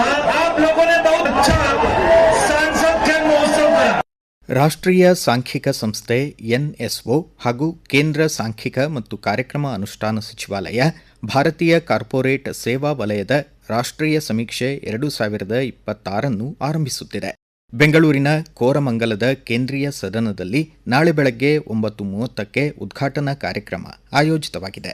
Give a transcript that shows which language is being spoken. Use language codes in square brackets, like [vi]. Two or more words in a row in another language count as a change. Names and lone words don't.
[hi] आप लोगों ने बहुत अच्छा सांसद खेल महोत्सव करा. [kn] ರಾಷ್ಟ್ರೀಯ ಸಾಂಖ್ಯಿಕ ಸಂಸ್ಥೆ ಎನ್ಎಸ್ಒ ಹಾಗೂ ಕೇಂದ್ರ ಸಾಂಖ್ಯಿಕ ಮತ್ತು ಕಾರ್ಯಕ್ರಮ ಅನುಷ್ಠಾನ ಸಚಿವಾಲಯ ಭಾರತೀಯ ಕಾರ್ಪೊರೇಟ್ ಸೇವಾ ವಲಯದ ರಾಷ್ಟ್ರೀಯ ಸಮೀಕ್ಷೆ 2026 ಆರಂಭಿಸುತ್ತಿದೆ. ಬೆಂಗಳೂರಿನ ಕೋರಮಂಗಲದ ಕೇಂದ್ರೀಯ ಸದನದಲ್ಲಿ ನಾಳೆ ಬೆಳಗ್ಗೆ 9:30ಕ್ಕೆ ಉದ್ಘಾಟನಾ ಕಾರ್ಯಕ್ರಮ ಆಯೋಜಿತವಾಗಿದೆ.